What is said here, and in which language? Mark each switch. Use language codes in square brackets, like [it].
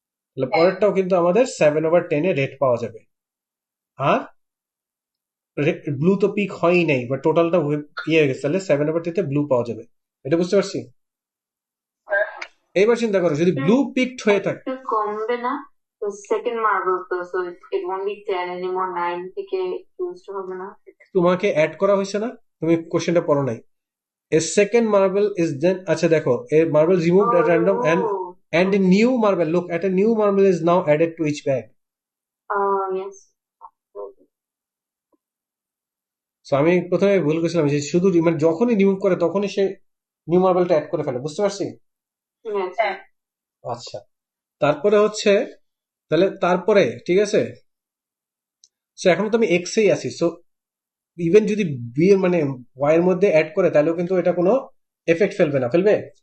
[bn] তাহলে পরেরটাও কিন্তু আমাদের 7/10 এ রেড পাওয়া যাবে। আর ব্লু তো পিক হয়ই নাই, বা টোটালটা ইয়ে হয়ে গেছে, তাহলে 7/10 তে ব্লু পাওয়া যাবে। এটা বুঝতে পারছি? এইবার চিন্তা করো যদি ব্লু পিকড হয়ে থাকে, একটু কমবে না? তো সেকেন্ড মার্বেল তো, so it won't be 10 anymore, 9 থেকে ইউজ হবে না। তোমাকে অ্যাড করা হয়েছে না, তুমি কোশ্চেনটা পড়ো নাই। [en] A second marble is then, আচ্ছা দেখো, a marble removed at random and a new marble, look at a new marble is now added to each bag. Yes. [bn] So আমি প্রথমে ভুল করেছিলাম যে শুধু মানে যখনই রিমুভ করে তখনই সে নিউ মার্বেলটা অ্যাড করে ফেলে, বুঝতে পারছি? হ্যাঁ আচ্ছা, তারপরে হচ্ছে, তাহলে তারপরে ঠিক আছে, সো এখন তো আমি এক্সেই আছি, সো ইভেন যদি বি এর মানে ওয়াই এর মধ্যে অ্যাড করে তাহলেও কিন্তু এটা কোনো এফেক্ট ফেলবে না, ফেলবে?